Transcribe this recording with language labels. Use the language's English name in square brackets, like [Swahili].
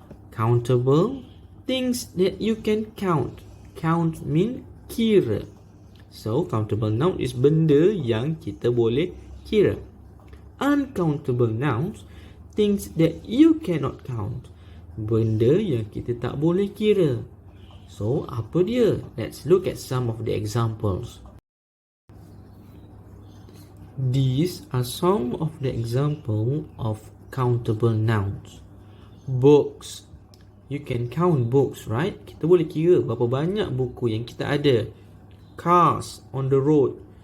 [English] Countable, things that you can count. Count mean kira. So countable noun is [Malay] benda yang kita boleh kira. [English] Uncountable nouns, things that you cannot count. [Malay] Benda yang kita tak boleh kira. So apa dia? [English] Let's look at some of the examples. These are some of the example of countable nouns. Books. You can count books, right? [Malay] Kita boleh kira berapa banyak buku yang kita ada. [English] Cars on the road.